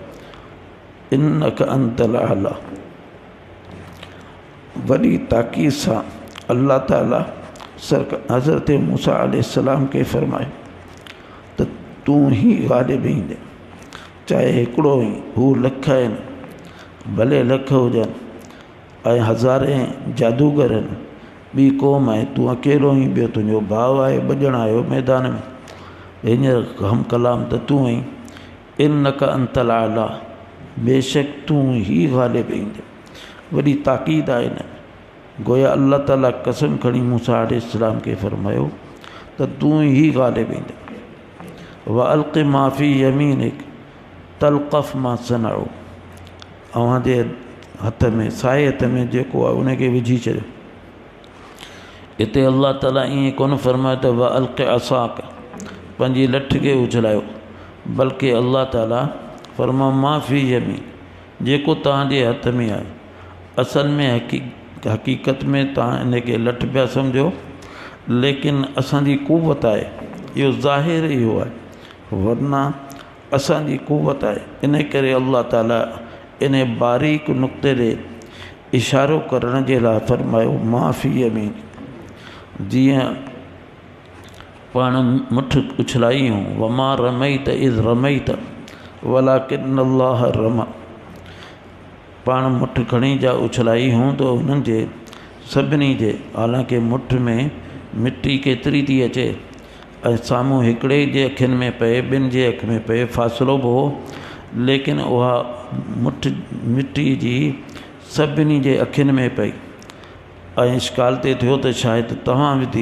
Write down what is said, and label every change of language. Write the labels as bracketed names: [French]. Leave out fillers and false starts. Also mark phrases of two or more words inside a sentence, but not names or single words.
[Arabic] إنك أنت الأعلى, [Sindhi] वॾी ताक़ीद सां अल्लाह ताला हज़रत मूसा अलैहिस्सलाम खे फ़रमायो त तूं ही ग़ालिब ईंदे, चाहे हिकिड़ो ई, हू लख आहिनि, भले लख हुजनि ऐं हज़ारे जादूगर आहिनि, ॿी क़ौम आहे, तूं अकेलो ई, ॿियो तुंहिंजो भाउ आहे, ॿॼण आयो मैदान में, हींअर हम कलाम त तूं आई। [Arabic] إنك أنت الأعلى, [Sindhi] बेशक तूं ही ग़ालिब ईंदे। वॾी ताक़ीद आहे न, गोया अल्लाह ताला कसम खणी मूसा अलैहिस्सलाम खे फ़रमायो त तूं ही ग़ालिब ईंदे। [Arabic] وألق ما في يمينك تلقف ما صنعوا, [Sindhi] अव्हांजे हथ में, साए हथ में जेको आहे उनखे विझी छॾियो। इते अल्लाह ताला ईअं कोन फरमायो त [Arabic] وألق عصاك [Sindhi] पंहिंजी लठ खे उछलायो, बल्कि अल्लाह ताला फरमा [Arabic] ما في يمين, [Sindhi] जेको तव्हांजे हथ में आहे। असल में हक़ीक़त में तव्हां इनखे लठ पिया सम्झो, लेकिन असांजी क़ुव्वत आहे, इहो ज़ाहिर इहो आहे, वरना असांजी क़ुव्वत आहे। इन करे अल्लाह ताला इन बारीक नुक़्ते ॾे इशारो करण जे लाइ फरमायो [Arabic] ما في يمين. [Sindhi] जीअं पाण मुठ उछलाई हूं, [Arabic] وما رميت إذ رميت ولكن الله رمى, [Sindhi] पाण मुठ खणी जा उछलाई हूं तो उन्हनि जे सभिनी जे, हालांकि मुठ में मिट्टी केतिरी थी अचे ऐं साम्हूं हिकिड़े जे अखियुनि में पए, ॿिनि जे अख में पए, फ़ासिलो बि हो, लेकिन उहा मुठ मिट्टी जी सभिनी जे अखियुनि में पई ऐं इश्काल ते थियो त शायदि तव्हां विधी।